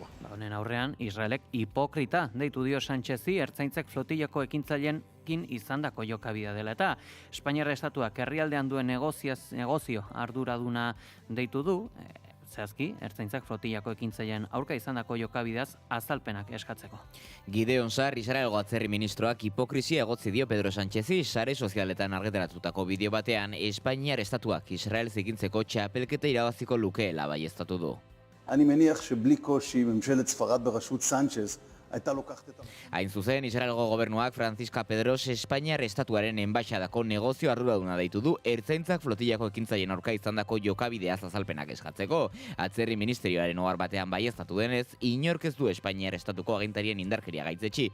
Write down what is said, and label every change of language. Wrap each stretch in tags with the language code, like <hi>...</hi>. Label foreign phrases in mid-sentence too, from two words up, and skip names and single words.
<eu>Honen aurrean, Israelek hipokrita deitu dio Sánchezi ertzaintzak flotillako ekintzaileekin izandako jokabidea dela eta Espainiar estatuak herrialdean duen negozio arduraduna deitu du, zehazki, ertzaintzak flotillako ekintzaileen aurka izandako jokabideaz azalpenak eskatzeko. Gideon Sar, Israelgo atzerri ministroak hipokrizia egotzi dio Pedro Sánchezi sare sozialetan argitaratutako bideo batean Espainiar estatuak Israel zikintzeko txapelketa irabaziko lukeela baieztatu du.</eu> <he>אני מניח שבלי קושי ממשלת ספרד בראשות סנצ'ז הייתה לוקחת את</he> <eu>Hain zuzen, Israelgo gobernuak Francisca Pedros Espainiar estatuaren enbaixadako negozio arduraduna deitu du ertzaintzak flotillako ekintzaileen aurka izandako jokabideaz azalpenak eskatzeko. Atzerri ministerioaren ohar batean baieztatu denez, inork ez du Espainiar estatuko agintarien indarkeria gaitzetsi.</eu>